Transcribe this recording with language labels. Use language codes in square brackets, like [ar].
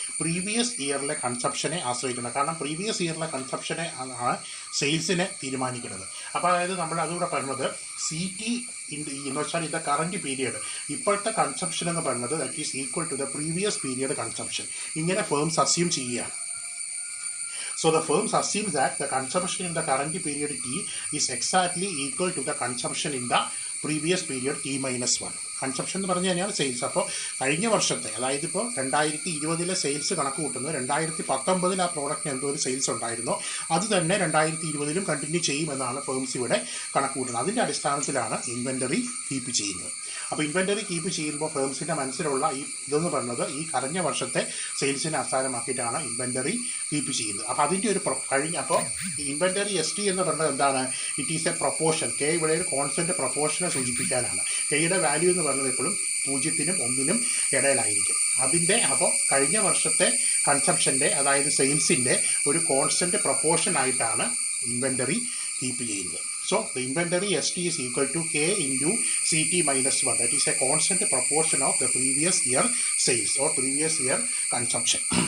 [ml] Previous ഇയറിലെ കൺസപ്ഷനെ ആശ്രയിക്കുന്നത്. കാരണം previous ഇയറിലെ കൺസപ്ഷനെ ആണ് സെയിൽസിനെ തീരുമാനിക്കുന്നത്. അപ്പോൾ അതായത് നമ്മൾ അതുകൂടെ പറയുന്നത് CT എന്ന് വെച്ചാൽ ഇത് കറൻറ്റ് പീരിയഡ്, ഇപ്പോഴത്തെ കൺസപ്ഷൻ എന്ന് പറയുന്നത് [en] That is equal to the previous period consumption. [ml] ഇങ്ങനെ ഫേംസ് അസ്യൂം ചെയ്യുകയാണ്. [en] So the firms assume that the consumption in the current period T is exactly equal to the consumption in the previous period T-1. [ml] Consumption എന്ന് പറഞ്ഞു കഴിഞ്ഞാൽ sales. അപ്പോൾ കഴിഞ്ഞ വർഷത്തെ, അതായത് ഇപ്പോൾ 2020 സെയിൽസ് കണക്ക് കൂട്ടുന്നത് 2019 ആ പ്രോഡക്റ്റിന് എന്തോ ഒരു സെയിൽസ് ഉണ്ടായിരുന്നോ അത് തന്നെ 2020 കണ്ടിന്യൂ ചെയ്യുമെന്നാണ് ഫേംസ് ഇവിടെ കണക്ക് കൂട്ടുന്നത്. അതിൻ്റെ അടിസ്ഥാനത്തിലാണ് ഇൻവെൻ്ററി കീപ്പ് ചെയ്യുന്നത്. അപ്പോൾ ഇൻവെൻ്ററി കീപ്പ് ചെയ്യുമ്പോൾ ഫേംസിൻ്റെ മനസ്സിലുള്ള ഇതെന്ന് പറയുന്നത് ഈ കഴിഞ്ഞ വർഷത്തെ സെയിൽസിനെ അടിസ്ഥാനമാക്കിയിട്ടാണ് ഇൻവെൻ്ററി കീപ്പ് ചെയ്യുന്നത്. അപ്പോൾ അതിൻ്റെ ഒരു അപ്പോൾ ഇൻവെൻ്ററി ST എന്ന് പറയുന്നത് എന്താണ്? [en] It is a proportion. [ml] K ഇവിടെ ഒരു കോൺസ്റ്റൻറ്റ് പ്രൊപ്പോർഷനെ സൂചിപ്പിക്കാനാണ്. Kയുടെ വാല്യൂ എന്ന് പറയുന്നത് എപ്പോഴും 0നും 1നും ഇടയിലായിരിക്കും. അപ്പോൾ കഴിഞ്ഞ വർഷത്തെ കൺസപ്ഷൻ്റെ, അതായത് സെയിൽസിൻ്റെ ഒരു കോൺസ്റ്റൻറ്റ് പ്രൊപ്പോർഷനായിട്ടാണ് ഇൻവെൻ്ററി കീപ്പ് ചെയ്യുന്നത്. [en] So the inventory ST is equal to K into CT-1. That is a constant proportion of the previous year sales or previous year consumption.